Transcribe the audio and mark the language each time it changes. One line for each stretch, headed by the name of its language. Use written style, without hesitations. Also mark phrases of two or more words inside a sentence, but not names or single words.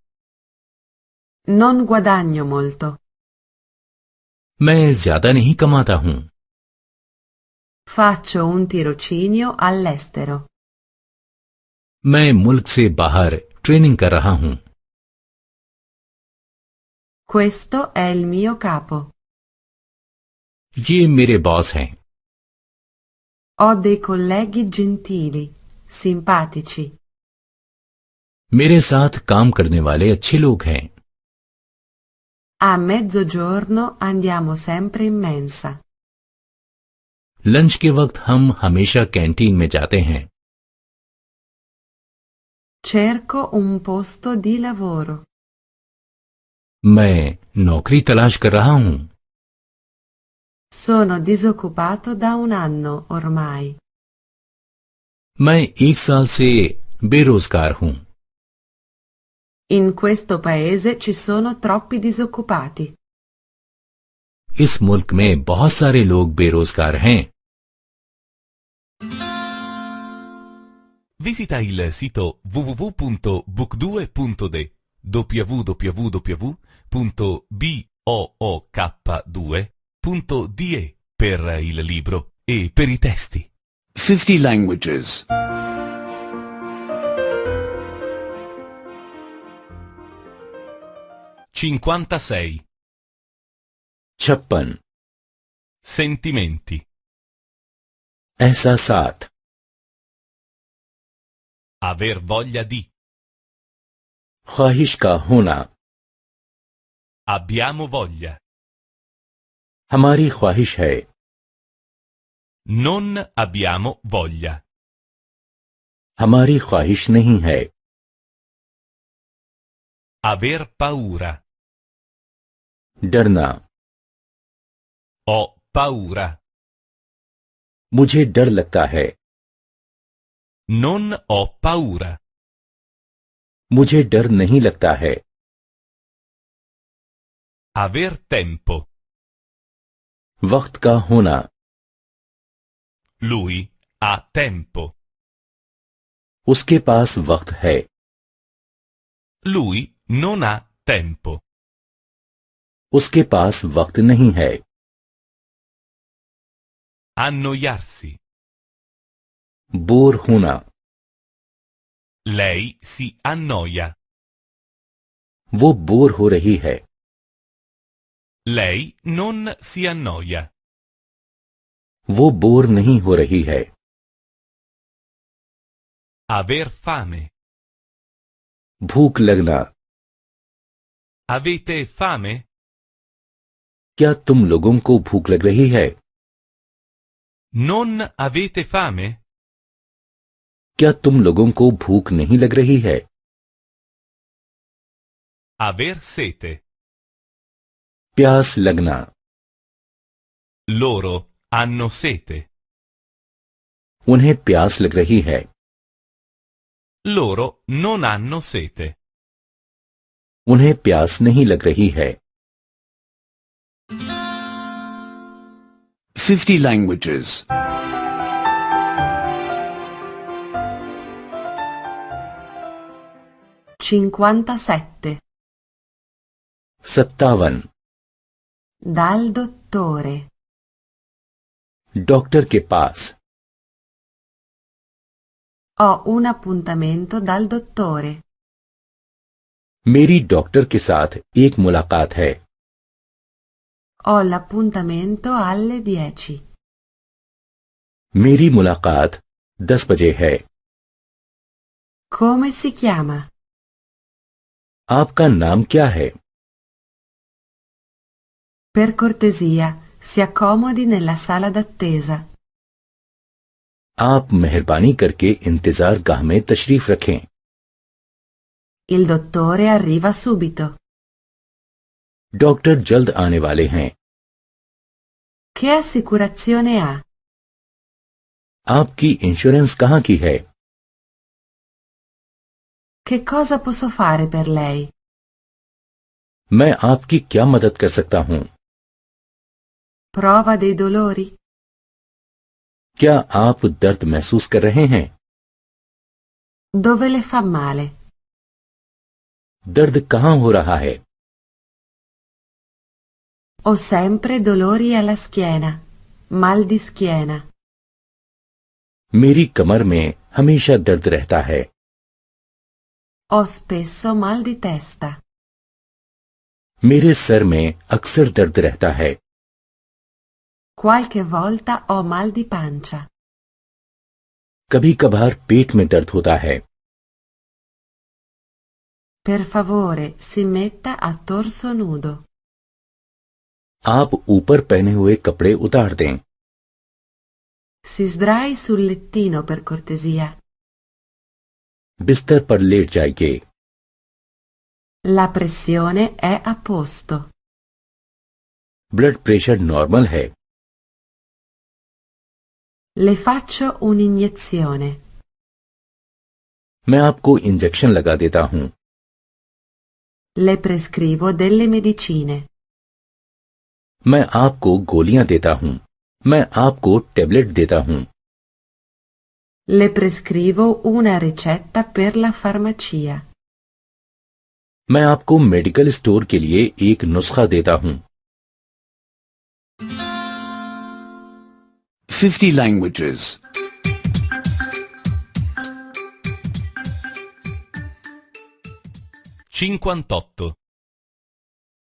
Italian: Non guadagno molto.
Urdu: میں زیادہ نہیں کماتا ہوں.
Italian: Faccio un tirocinio all'estero.
Urdu: میں ملک سے باہر ٹریننگ کر رہا ہوں.
Italian: Questo è il mio capo.
Urdu: یہ میرے باس ہیں.
Italian: Ho dei colleghi gentili, simpatici.
Urdu: میرے ساتھ کام کرنے والے اچھے لوگ ہیں.
Italian: A mezzogiorno andiamo sempre in mensa.
Urdu: لنچ کے وقت ہم ہمیشہ کینٹین میں جاتے ہیں.
Italian: Cerco un posto di lavoro.
Urdu: میں نوکری تلاش کر رہا ہوں.
Italian: Sono disoccupato da un anno ormai.
Urdu: میں 1 سال سے بے روزگار ہوں.
Italian: In questo paese ci sono troppi disoccupati.
Urdu: اس ملک میں بہت سارے لوگ بے روزگار ہیں.
Italian: Visita il sito www.book2.de www.book2.de per il libro e per i testi.
English: 50 languages.
Italian: 56.
Urdu: 56
Italian: Sentimenti.
Urdu: احساسات
Italian: Aver voglia di.
Urdu: خواہش کا ہونا
Italian: Abbiamo voglia.
Urdu: ہماری خواہش ہے
Italian: Non abbiamo voglia.
Urdu: ہماری خواہش نہیں ہے
Italian: Aver paura.
Urdu: ڈرنا
Italian: Ho paura.
Urdu: مجھے ڈر لگتا ہے
Italian: Non ho paura.
Urdu: مجھے ڈر نہیں لگتا ہے
Italian: Aver tempo.
Urdu: وقت کا ہونا
Italian: Lui ha tempo.
Urdu: اس کے پاس وقت ہے
Italian: Lui non ha tempo.
Urdu: اس کے پاس وقت نہیں ہے
Italian: Annoiarsi.
Urdu: بور ہونا
Italian: Lei si annoia.
Urdu: وہ بور ہو رہی ہے
Italian: Lei non si annoia.
Urdu: وہ بور نہیں ہو رہی ہے
Italian: Aver fame.
Urdu: بھوک لگنا
Italian: Avete fame?
Urdu: کیا تم لوگوں کو بھوک لگ رہی ہے
Italian: Non avete fame?
Urdu: کیا تم لوگوں کو بھوک نہیں لگ رہی ہے
Italian: Aver sete.
Urdu: پیاس لگنا
Italian: Loro hanno sete.
Urdu: انہیں پیاس لگ رہی ہے
Italian: Loro non hanno sete.
Urdu: انہیں پیاس نہیں لگ رہی ہے
English: 50 languages.
Italian: 57.
Urdu: 57
Italian: Dal dottore.
Urdu: ڈاکٹر کے پاس
Italian: Ho un appuntamento dal dottore.
Urdu: میری ڈاکٹر کے ساتھ ایک ملاقات ہے
Italian: Ho l'appuntamento alle 10.
Urdu: میری ملاقات 10 بجے ہے
Italian: Come si chiama?
Urdu: آپ کا نام کیا ہے
Italian: Per cortesia, si accomodi nella sala d'attesa.
Urdu: آپ مہربانی کرکے انتظار گاہ میں تشریف رکھیں
Italian: Il dottore arriva subito.
Urdu: ڈاکٹر جلد آنے والے ہیں
Italian: Che assicurazione ha?
Urdu: آپ کی انشورنس کہاں کی ہے
Italian: Che cosa posso fare per lei?
Urdu: میں آپ کی کیا مدد کر سکتا ہوں
Italian: Prova dei dolori?
Urdu: کیا آپ درد محسوس کر رہے ہیں
Italian: Dove le fa male?
Urdu: درد کہاں ہو رہا ہے
Italian: Ho sempre dolori alla schiena. Mal di schiena.
Urdu: میری کمر میں ہمیشہ درد رہتا ہے
Italian: Ho spesso mal di testa.
Urdu: میرے سر میں اکثر درد رہتا ہے
Italian: Qualche volta ho mal di pancia.
Urdu: کبھی کبھار پیٹ میں درد ہوتا ہے
Italian: Per favore, si metta a torso nudo.
Urdu: آپ اوپر پہنے ہوئے کپڑے اتار دیں
Italian: Si sdrai sul lettino per cortesia.
Urdu: بستر پر لیٹ جائیے
Italian: La pressione è a posto.
English: blood pressure normal
Urdu: ہے
Italian: Le faccio un'iniezione.
Urdu: میں آپ کو انجکشن لگا دیتا ہوں
Italian: Le prescrivo delle medicine.
Urdu: میں آپ کو گولیاں دیتا ہوں میں آپ کو ٹیبلیٹ دیتا ہوں
Italian: Le prescrivo una ricetta per la farmacia.
Urdu: میں آپ کو
English: medical store
Urdu: کے لیے ایک نسخہ دیتا ہوں
English: 50 languages.
Italian: 58.